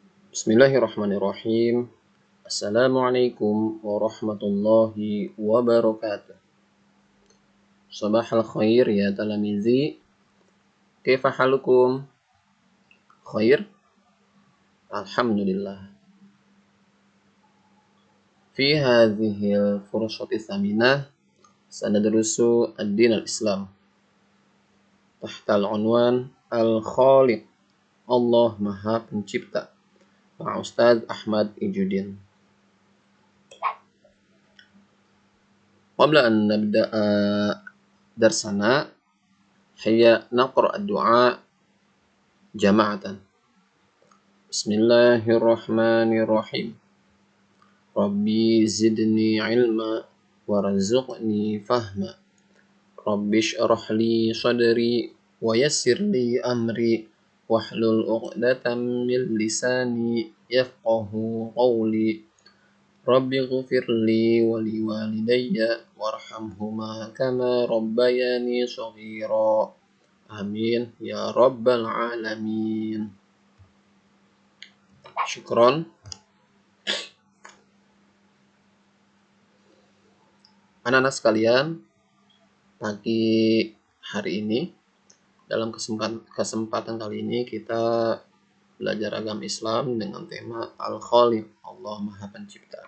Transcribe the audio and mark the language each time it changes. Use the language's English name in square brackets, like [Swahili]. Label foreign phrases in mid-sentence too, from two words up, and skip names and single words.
[Arabic] بسم الله الرحمن الرحيم. السلام عليكم ورحمة الله وبركاته. صباح الخير يا تلاميذي. كيف حالكم؟ خير? Alhamdulillah. في هذه الفرصة الثمينة سندرس الدين الإسلامي. تحت العنوان الخالق. [Indonesian] Allah Maha Pencipta. Pak Ustaz Ahmad Ijudin. [Arabic] قبل أن نبدأ درسنا هيا نقرأ الدعاء جماعة. بسم الله الرحمن الرحيم. رب زدني علما وارزقني فهما. رب اشرح لي صدري ويسر لي أمري واحلل عقدة من لساني يفقهوا قولي. رب اغفر لي ولوالدي وارحمهما كما ربياني صغيرا. آمين يا رب العالمين. Syukron. [Indonesian] Anak-anak sekalian, pagi hari ini dalam kesempatan kali ini kita belajar agama Islam dengan tema Al-Khaliq, Allah Maha Pencipta.